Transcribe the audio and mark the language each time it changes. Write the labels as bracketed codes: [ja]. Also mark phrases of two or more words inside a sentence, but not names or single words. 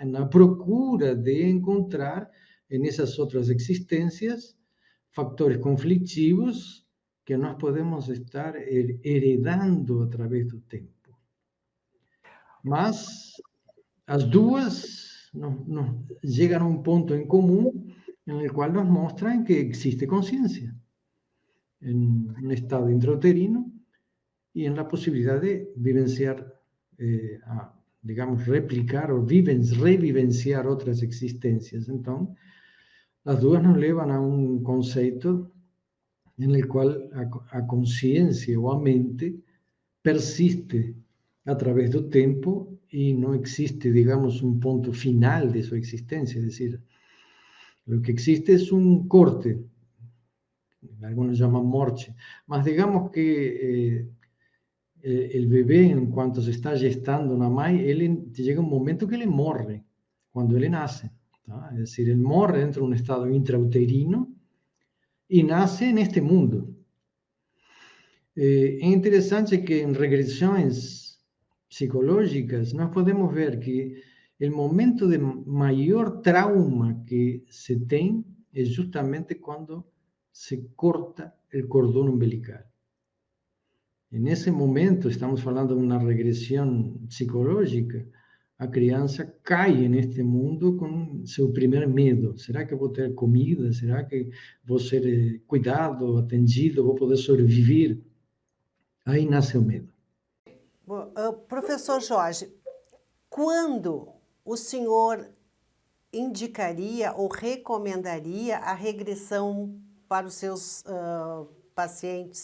[pt] Na procura de encontrar nessas outras existências fatores conflitivos que nós podemos estar heredando através do tempo. Mas as duas chegam a um ponto em comum, no qual nos mostram que existe consciência [es] en un estado intrauterino y en la posibilidad de vivenciar, digamos, replicar o revivenciar otras existencias. Entonces, las dudas nos llevan a un concepto en el cual a conciencia o a mente persiste a través del tiempo y no existe, digamos, un punto final de su existencia. Es decir, lo que existe es un corte, algunos llaman morche, mas digamos que el bebé, en cuanto se está gestando [pt] na mãe, [es] llega un momento que él morre, cuando él nace, ¿tá? Es decir, él morre dentro de un estado intrauterino y nace en este mundo. Es interesante que en regresiones psicológicas [pt] nós podemos [es] ver que el momento de mayor trauma que [pt] se tem [es] es justamente cuando se corta el cordón umbilical. En ese momento, estamos falando de una regresión psicológica, [pt] a criança cai neste mundo com seu primer medo. Será que vou ter comida? Será que vou ser cuidado, atendido? Vou poder sobreviver? Aí nasce o medo. Professor Jorge, quando o senhor indicaria ou recomendaria a regressão para os seus pacientes?